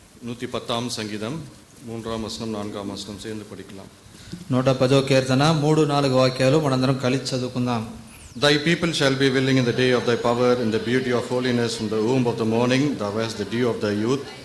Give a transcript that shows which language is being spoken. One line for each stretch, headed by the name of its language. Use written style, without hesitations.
Tamil: 110 சங்கீதம் 3 வசனம் 4 வசனம் சேர்ந்து படிக்கலாம்.
Telugu: 110 కీర్తన 3-4 వాక్యాలు మనందరం కలిసి చదువుకుందాం.
English: Thy people shall be willing in the day of thy power, in the beauty of holiness, from the womb of the morning, thou hast the dew of thy youth.